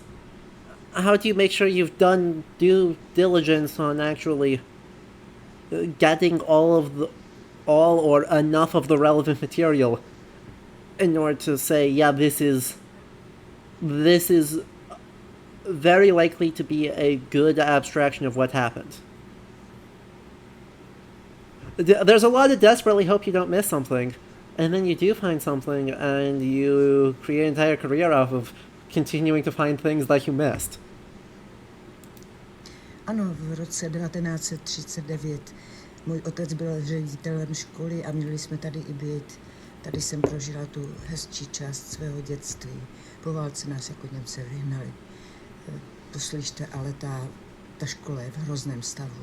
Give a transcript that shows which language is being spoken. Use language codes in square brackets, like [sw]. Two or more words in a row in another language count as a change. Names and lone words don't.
[en] How do you make sure you've done due diligence on actually getting all or enough of the relevant material in order to say, yeah, this is very likely to be a good abstraction of what happened. There's a lot of desperately hope you don't miss something, and then you do find something, and you create an entire career off of continuing to find things that you missed. [cs] Ano, v roce 1939 můj otec byl ředitelem školy a měli jsme tady i byt. Tady jsem prožila tu hezčí část svého dětství. Po válce nás jako Němce vyhnali. Poslyšte, ale ta škola je v hrozném stavu.